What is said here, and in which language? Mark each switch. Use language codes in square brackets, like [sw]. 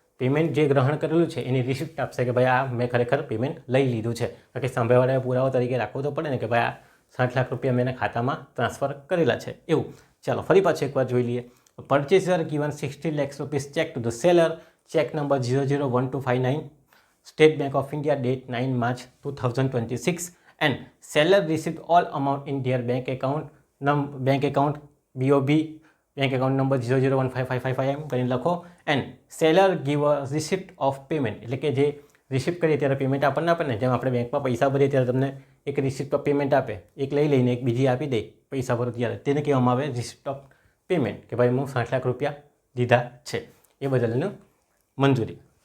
[gu] Payment જે ગ્રહણ કરેલું છે એની રિસિપ્ટ આપશે કે ભાઈ આ મેં ખરેખર પેમેન્ટ લઈ લીધું છે. કારણ કે સાંભળવાળાએ પુરાવો તરીકે રાખવો તો પડે ને કે ભાઈ આ 60 લાખ રૂપિયા મેં ખાતામાં ટ્રાન્સફર કરેલા છે એવું. ચાલો ફરી પાછું એકવાર જોઈ લઈએ. [en] Purchaser given 60 lakh rupees cheque to the seller. Cheque number 001259 State Bank of India. Date 9 March 2026 and seller received all amount in their bank account BOB bank account number 00155555 [gu] કરીને લખો. [en] and seller give a receipt of payment [gu] એટલે કે જે receipt કરીએ ત્યારે payment આપણને આપે ને, જેમ આપણે બેંકમાં પૈસા ભરીએ ત્યારે તમને એક રિસિપ્ટ ઓફ પેમેન્ટ આપે, એક લઈ લઈને એક બીજી આપી દે પૈસા ભરો ત્યારે, તેને કહેવામાં આવે રિસિપ્ટ ઓફ પેમેન્ટ કે ભાઈ હું 60 લાખ રૂપિયા દીધા છે એ બદલનું મંજૂરી.